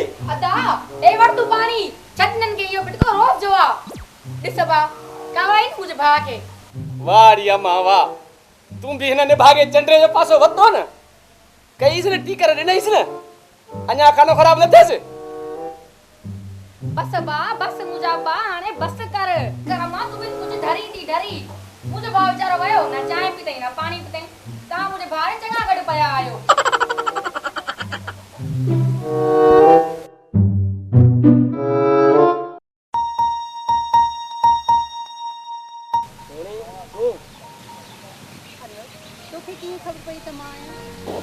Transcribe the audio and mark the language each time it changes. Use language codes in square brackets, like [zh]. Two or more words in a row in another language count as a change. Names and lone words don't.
[sd] अदा ए वठ तूं पाणी छटननि खे इहो पिटको रोज़ जो आहे। ॾिस बा कावाई न मुंहिंजे भाउ खे। वाह री अम्मा वाह तूं बि हिन निभागे चंडे जो पासो वतो न कईसि न टीकर ॾिनईसि न अञा खानो ख़राब न थिएसि। बस बा बस मुंहिंजा बा हाणे बस कर मां तूं बि कुझु डरी मुंहिंजो भाउ वीचारो वियो न चांहि पीतई न पाणी पीतई तव्हां मुंहिंजे भाउ चङा गॾु पिया आहियो। तोखे कीअं ख़बर पई त मां आहियां?